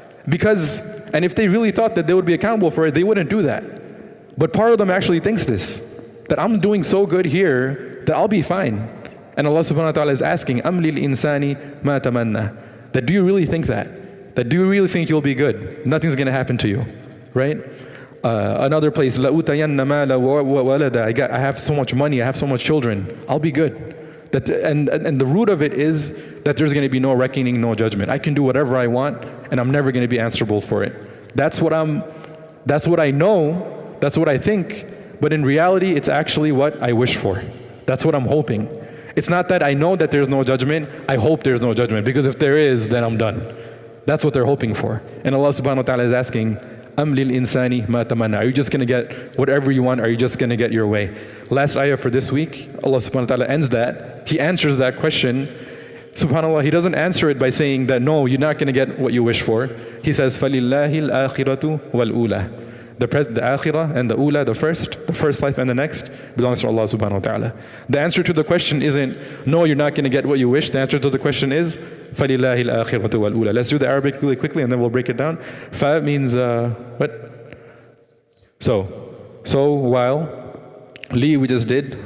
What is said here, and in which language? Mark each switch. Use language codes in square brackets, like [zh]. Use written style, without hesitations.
[en] And if they really thought that they would be accountable for it, they wouldn't do that. But part of them actually thinks this, that I'm doing so good here that I'll be fine. And Allah subhanahu wa ta'ala is asking, [ar] أَمْ لِلْإِنسَانِ مَا تَمَنَّى. [en] That do you really think that? That do you really think you'll be good? Nothing's going to happen to you, right? Another place, [ar] لَأُوتَيَنَّ مَالَ وَوَلَدَ. [en] I have so much money, I have so much children, I'll be good. And the root of it is that there's going to be no reckoning, no judgment. I can do whatever I want, and I'm never going to be answerable for it. That's what I know, that's what I think, but in reality, it's actually what I wish for. That's what I'm hoping. It's not that I know that there's no judgment, I hope there's no judgment, because if there is, then I'm done. That's what they're hoping for. And Allah subhanahu wa ta'ala is asking, [ar] أَمْ لِلْإِنسَانِ مَا تَمَنَّى. [en] Are you just going to get whatever you want? Are you just going to get your way? Last ayah for this week, Allah subhanahu wa ta'ala ends that. He answers that question. SubhanAllah, He doesn't answer it by saying that, no, you're not going to get what you wish for. He says, [ar] فَلِلَّهِ الْآخِرَةُ وَالْأُولَى. [en] The akhirah and the ula, the first life and the next, belongs to Allah subhanahu wa ta'ala. The answer to the question isn't, no, you're not going to get what you wish. The answer to the question is, [ar] فَلِلَّهِ الْآخِرَةُ وَالْأُولَى. [en] Let's do the Arabic really quickly and then we'll break it down. Fa means, what? So while. Li we just did.